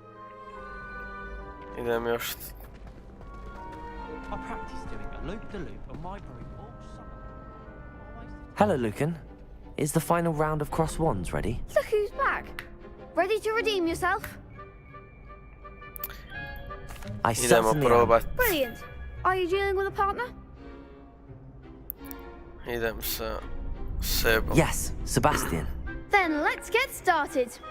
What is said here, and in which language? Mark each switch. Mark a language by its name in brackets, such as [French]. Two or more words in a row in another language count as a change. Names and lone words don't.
[Bosnian] Idem još... [English] Hello, Lucan. Is the final round of cross wands ready? Look who's back. Ready to redeem yourself? I certainly am. Brilliant. Are you dealing with a partner? [Bosnian] Idem sa Sebom. [English] Yes, Sebastian. Then let's get started.